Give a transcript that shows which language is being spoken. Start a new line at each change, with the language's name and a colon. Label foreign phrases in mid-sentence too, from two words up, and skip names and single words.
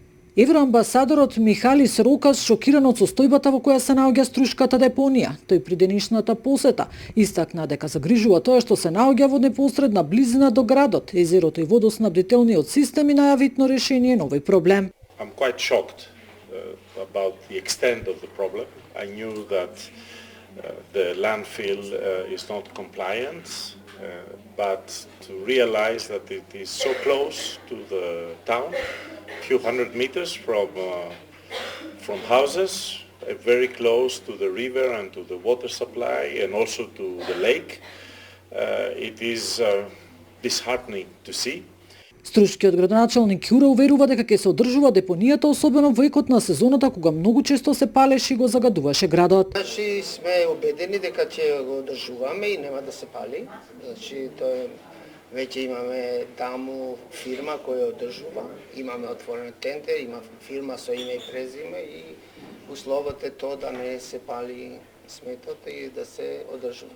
Macedonian: Евроамбасадорот Михалис Рокас шокиран од состојбата во која се наоѓа Струшката депонија. Тој при денешната посета истакна дека загрижува тоа што се наоѓа во непосредна близина до градот, езерото и водоснабдителниот систем и најавитно решение на овој проблем.
English: I'm quite shocked about the extent of the problem. I knew that the landfill is not compliant, but to realize that it is so close to the town, few hundred meters from houses, very close to the river and to the water supply and also to the lake. It is disheartening to see.
Macedonian: Струшкиот градоначалник Ќура уверува дека ќе се одржува депонијата, особено во екот на сезоната кога многу често се палеше и го загадуваше градот. Значи сме убедени дека ќе го одржуваме и нема да се пали. Значи тоа веќе имаме таму фирма која одржува, имаме отворен тендер, има фирма со име и презиме и условот е тоа да не се пали сметот и да се одржува.